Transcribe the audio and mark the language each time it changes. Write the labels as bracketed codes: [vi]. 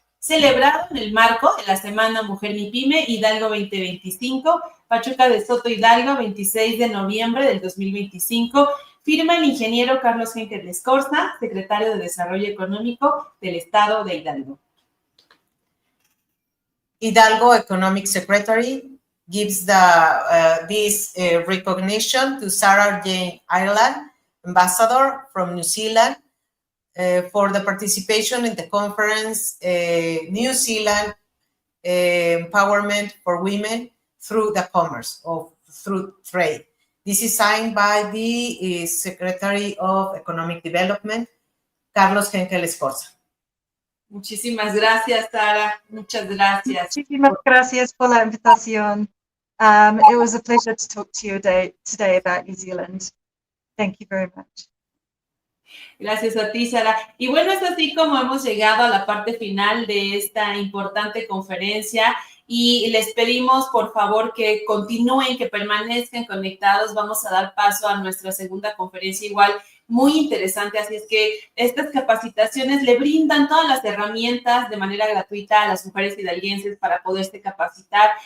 [es] celebrado en el marco de la Semana Mujer Mi Pyme Hidalgo 2025, Pachuca de Soto Hidalgo, 26 de noviembre del 2025, firma el ingeniero Carlos Henkel Escorza, secretario de Desarrollo Económico del Estado de Hidalgo. [en] Hidalgo Economic Secretary gives this recognition to Sarah Jane Ireland, ambassador from New Zealand, for the participation in the conference New Zealand Empowerment for Women through the Commerce, or through Trade. This is signed by the Secretary of Economic Development, Carlos Henkel Escorza. [es] Muchísimas gracias, Sara. Muchas gracias. Muchísimas gracias por la invitación. [en] It was a pleasure to talk to you today about New Zealand. Thank you very much. [es] Gracias a ti, Sara. Y bueno, es así como hemos llegado a la parte final de esta importante conferencia y les pedimos, por favor, que continúen, que permanezcan conectados. Vamos a dar paso a nuestra segunda conferencia igual, muy interesante, así es que estas capacitaciones le brindan todas las herramientas de manera gratuita a las mujeres hidalguenses para poderse capacitar.